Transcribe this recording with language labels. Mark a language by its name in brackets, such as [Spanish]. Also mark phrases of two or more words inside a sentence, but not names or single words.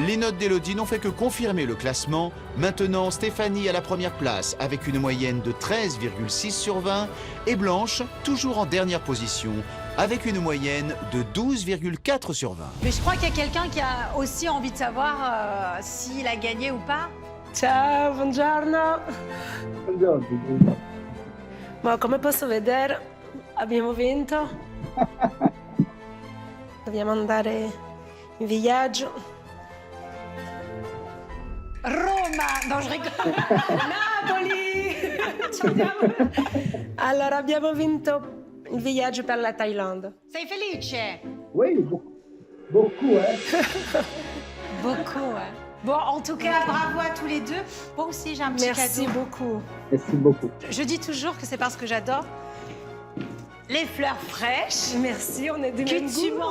[French] Les notes d'Élodie n'ont fait que confirmer le classement. Maintenant, Stéphanie à la première place avec une moyenne de 13,6 sur 20 et Blanche toujours en dernière position avec une moyenne de 12,4 sur 20. Mais je crois qu'il y a quelqu'un qui a aussi envie de savoir s'il a gagné ou pas. [Italian] Ciao, buongiorno. Buongiorno. Ma come posso vedere, abbiamo vinto. Dobbiamo andare in viaggio. [French] Roma! Non, je rigole. [Italian] Napoli! Allora, abbiamo vinto il viaggio per la Thaïlande. Sei felice? [French] Oui, beaucoup, hein. Beaucoup, hein. Bon, en tout cas, bravo à tous les deux. Moi aussi, j'ai un petit Merci cadeau. beaucoup. Merci beaucoup. Je dis toujours que c'est parce que j'adore les fleurs fraîches. Merci, on est du même goût.